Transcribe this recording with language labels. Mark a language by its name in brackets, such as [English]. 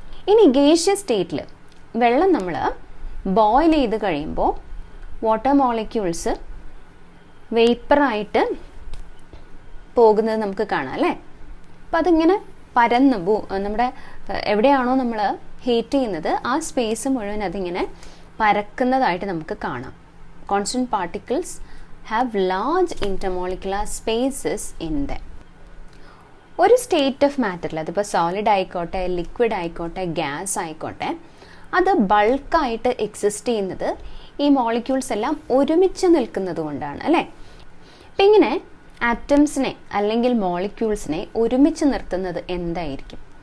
[Malayalam] ഇനി ഗേഷ്യസ് സ്റ്റേറ്റിൽ വെള്ളം നമ്മൾ ബോയിൽ ചെയ്ത് കഴിയുമ്പോൾ വാട്ടർ മോളിക്യൂൾസ് വേപ്പറായിട്ട് പോകുന്നത് നമുക്ക് കാണാം അല്ലേ? അപ്പം അതിങ്ങനെ പരന്ന് നമ്മുടെ എവിടെയാണോ നമ്മൾ ഹീറ്റ് ചെയ്യുന്നത് ആ സ്പേസ് മുഴുവൻ അതിങ്ങനെ പരക്കുന്നതായിട്ട് നമുക്ക് കാണാം. [English] Constant particles have large intermolecular spaces in them. [Malayalam] ഒരു സ്റ്റേറ്റ് ഓഫ് മാറ്ററിൽ, അതിപ്പോൾ സോളിഡ് ആയിക്കോട്ടെ, ലിക്വിഡ് ആയിക്കോട്ടെ, ഗ്യാസ് ആയിക്കോട്ടെ, അത് ബൾക്കായിട്ട് എക്സിസ്റ്റ് ചെയ്യുന്നത് ഈ മോളിക്യൂൾസ് എല്ലാം ഒരുമിച്ച് നിൽക്കുന്നത് കൊണ്ടാണ് അല്ലേ? അപ്പം ഇങ്ങനെ ആറ്റംസിനെ അല്ലെങ്കിൽ മോളിക്യൂൾസിനെ ഒരുമിച്ച് നിർത്തുന്നത് എന്തായിരിക്കും?